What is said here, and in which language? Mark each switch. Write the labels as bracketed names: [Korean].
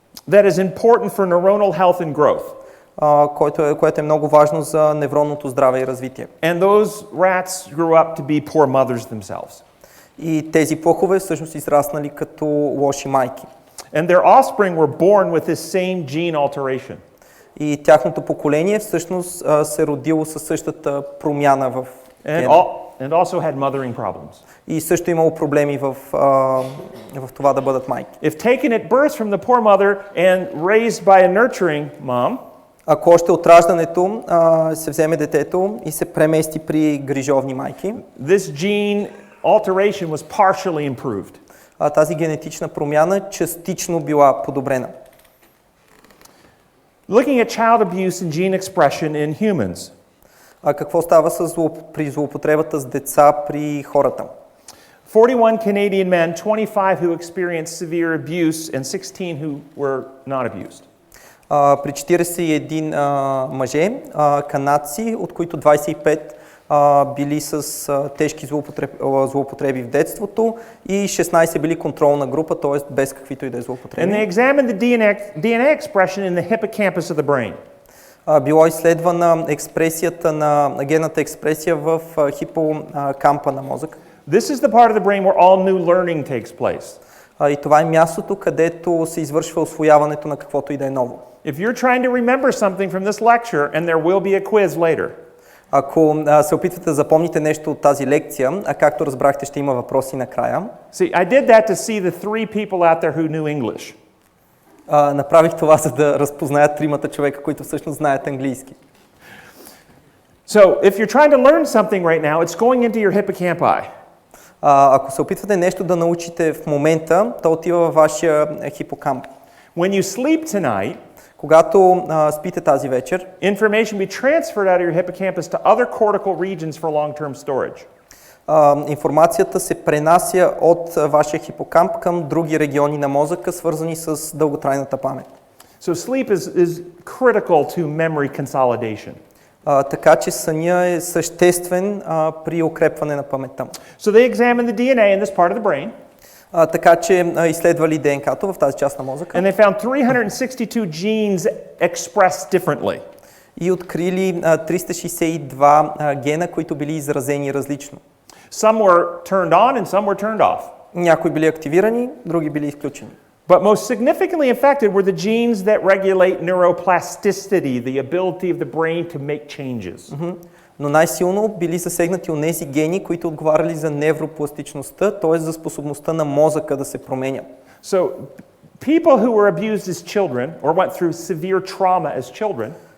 [English] That is important for neuronal health and growth. [Bulgarian] което е много важно за невронното здраве и развитие. [English] And those rats grew up to be poor mothers themselves. [Bulgarian] И тези плъхове всъщност израснали като лоши майки. [English] And their offspring were born with this same gene alteration. [Bulgarian] И тяхното поколение всъщност се родило със същата промяна в гена. [English] And also had mothering problems. [Bulgarian] И също имало проблеми в това да бъдат майки. [English] If taken at birth from the poor mother and raised by a nurturing mom, [Bulgarian] ако още от раждането се вземе детето и се премести при грижовни майки, [English] this gene alteration was partially improved. [Bulgarian] Тази генетична промяна частично била подобрена. [English] Looking at child abuse and gene expression in humans. [Bulgarian] Какво става при злоупотребата с деца при хората? [English] 41 Canadian men, 25 who experienced severe abuse and 16 who were not abused. [Bulgarian] При 41 мъже, канадци, от които 25 били с тежки злоупотреби в детството и 16 били контролна група, т.е. без каквито и да е злоупотреби. [English] And they examined the DNA expression in the hippocampus of the brain. [Bulgarian] Било изследвана експресията на генната експресия в хипокампа на мозъка. [English] This is the part of the brain where all new learning takes place. [Bulgarian] И това е мястото, където се извършва усвояването на каквото и да е ново. [English] If you're trying to remember something from this lecture and there will be a quiz later. [Bulgarian] Ако се опитвате да запомните нещо от тази лекция, а както разбрахте, ще има въпроси накрая. [English] See, I did that to see the 3 people out there who knew English. [Bulgarian] Направих това, за да разпознаят тримата човека, които всъщност знаят английски. [English] So, if you're trying to learn something right now, it's going into your hippocampi. [Bulgarian] Ако се опитвате нещо да научите в момента, то отива във вашия хипокамп. [English] When you sleep tonight, [Bulgarian] когато спите тази вечер, [English] information be transferred out of your hippocampus to other cortical regions for long-term storage. [Bulgarian] Информацията се пренася от вашия хипокамп към други региони на мозъка, свързани с дълготрайната памет. [English] So sleep is critical to memory consolidation. [Bulgarian] Така че съня е съществен при укрепване на паметта. [English] So they examined the DNA in this part of the brain. [Bulgarian] Така че изследвали ДНК-то в тази част на мозъка. [English] And they found 362 genes expressed differently. [Bulgarian] И открили 362 гена, които били изразени различно. [English] Some were turned on and some were turned off. [Bulgarian] Някои били активирани, други били изключени. [English] But most significantly affected were the genes that regulate neuroplasticity, the ability of the brain to make changes. [Bulgarian] Но най-силно били засегнати онези гени, които отговаряли за невропластичността, т.е. за способността на мозъка да се променя. [English] So people who were abused as children or went through severe trauma as children,